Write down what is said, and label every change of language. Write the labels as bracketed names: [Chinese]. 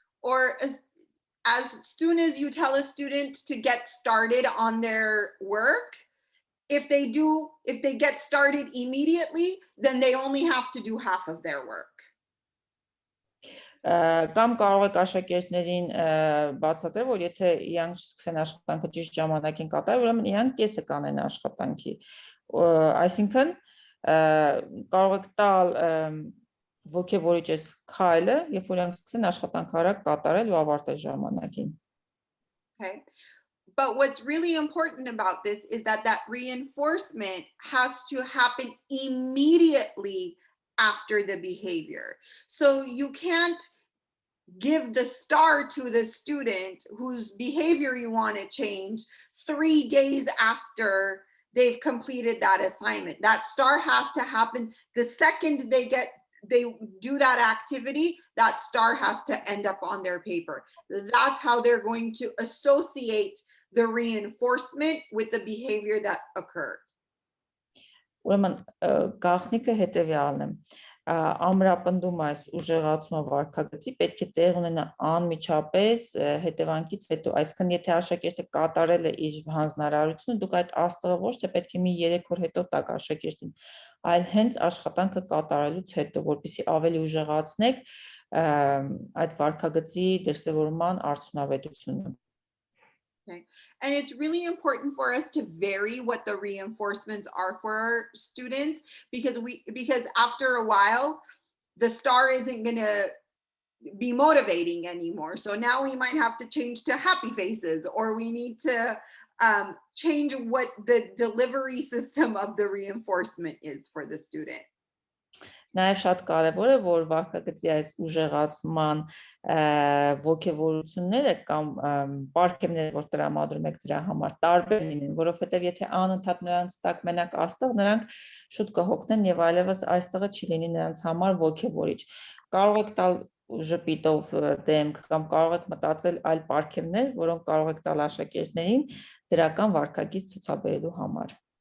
[English] Or as soon as you tell a student to get started on their work, if they get started immediately, then they only have to do half of their work. [Armenian] Կամ կարող եք աշակերտներին բացատրել, որ եթե իրանք սկսեն աշխատանքը ճիշտ ժամանակին կատարել, ուրեմն իրանք կեսը կանեն աշխատանքի։ Այսինքն կարող եք տալ ոգևորիչ այս քայլը, երբ որ իրենք սկսեն աշխատանքը արագ կատարել ու ավարտել ժամանակին։ [English] Okay. But what's really important about this is that that reinforcement has to happen immediately after the behavior. So you can't give the star to the student whose behavior you want to change 3 days after they've completed that assignment. That star has to happen the second they do that activity. That star has to end up on their paper. That's how they're going to associate the reinforcement with the behavior that occurred. [Armenian] Ուրեմն գաղտնիքը հետևյալն է, ամրապնդումը այս ուժեղացումը վարքագծի պետք է տեղ ունենա անմիջապես հետևանքից հետո, այսինքն եթե աշակերտը կատարել է իր հանձնարարությունը, դուք այդ աստղը ոչ թե պետք է մի 3 օր հետո տաք աշակերտին, այլ հենց աշխատանքը կատարելուց հետո, որպեսզի ավելի ուժեղացնեք այդ վարքագծի դրսևորման արդյունավետությունը։ [English] Okay. And it's really important for us to vary what the reinforcements are for our students because after a while the star isn't going to be motivating anymore. So now we might have to change to happy faces, or we need to change what the delivery system of the reinforcement is for the student. [Armenian] Նաև շատ կարևոր է, որ վարքագծի այս ուժեղացման ոգևորությունները կամ պարգևները, որ տրամադրում եք դրա համար, տարբեր լինեն, որովհետև եթե անընդհատ նրանց տակ մենակ աստղ, նրանք շուտ կհոգնեն եւ այլևս այստեղը չի լինի նրանց համար ոգևորիչ։ Կարող եք տալ ժպիտով դեմք կամ կարող եք մտածել այլ պարգևներ, որոնք կարող եք տալ աշակերտներին դրական վարքագիծ ցուցաբերելու համար։